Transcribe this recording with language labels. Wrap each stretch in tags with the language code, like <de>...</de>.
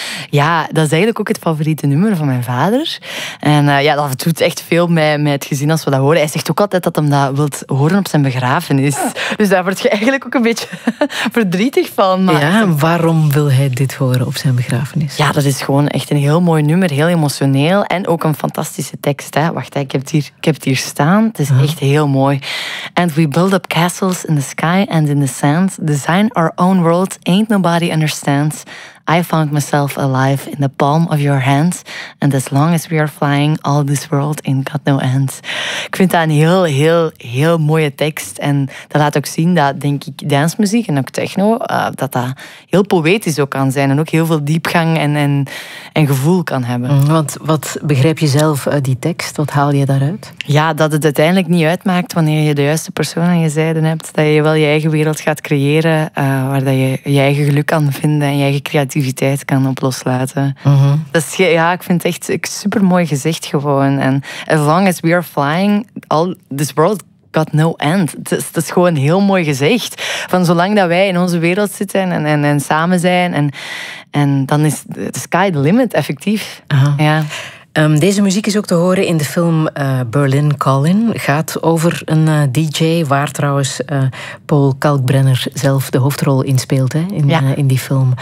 <nl>Ja, dat is eigenlijk ook het favoriete nummer van mijn vader. En ja, dat doet echt veel met het gezin als we dat horen. Hij zegt ook altijd dat hij dat wilt horen op zijn begrafenis. Ja. Dus daar word je eigenlijk ook een beetje verdrietig van. Maar ja, waarom wil hij dit horen op zijn begrafenis? Ja, dat is gewoon echt een heel mooi nummer, heel emotioneel. En ook een fantastische tekst, hè? Wacht, hè, ik heb het hier staan. Het is echt heel mooi.</nl> <en>And we build up castles in the sky and in the sand. Design our own world, ain't nobody understands. I found myself alive in the palm of your hands. And as long as we are flying, all this world ain't got no end.</en> <nl>Ik vind dat een heel, heel, heel mooie tekst. En dat laat ook zien dat, denk ik, dancemuziek en ook techno, dat heel poëtisch ook kan zijn. En ook heel veel diepgang en gevoel kan hebben. Want wat begrijp je zelf uit die tekst? Wat haal je daaruit? Ja, dat het uiteindelijk niet uitmaakt wanneer je de juiste persoon aan je zijde hebt. Dat je wel je eigen wereld gaat creëren. Waar dat je eigen geluk kan vinden en je eigen creativiteit kan op loslaten. Uh-huh. Dat is, ja, ik vind het echt een supermooi gezicht gewoon. En</nl> <en>as long as we are flying, all this world got no end.</en> <nl>Dat is gewoon een heel mooi gezicht. Van zolang dat wij in onze wereld zitten en samen zijn, en dan is</nl> <en>the sky the limit,</en> <nl>effectief. Uh-huh. Ja. Deze muziek is ook te horen in de film Berlin Calling. Gaat over een DJ waar trouwens Paul Kalkbrenner zelf de hoofdrol in speelt, hè, in die film.</nl>